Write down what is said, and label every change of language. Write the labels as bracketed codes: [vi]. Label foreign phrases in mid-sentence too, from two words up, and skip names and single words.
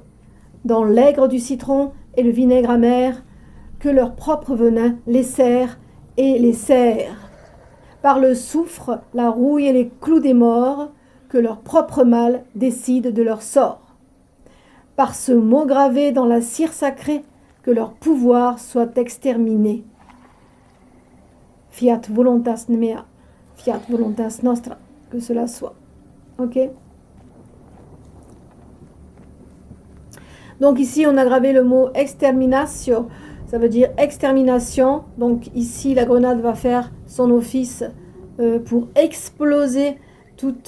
[fr] Dans l'aigre du citron et le vinaigre amer, que leur propre venin les serre et les serre. Par le soufre, la rouille et les clous des morts, que leur propre mal décide de leur sort. Par ce mot gravé dans la cire sacrée, que leur pouvoir soit exterminé. [la] Fiat voluntas mea, fiat voluntas nostra, [fr] que cela soit. Ok? Donc ici, on a gravé le mot exterminatio, ça veut dire extermination. Donc ici, la grenade va faire son office pour exploser toute...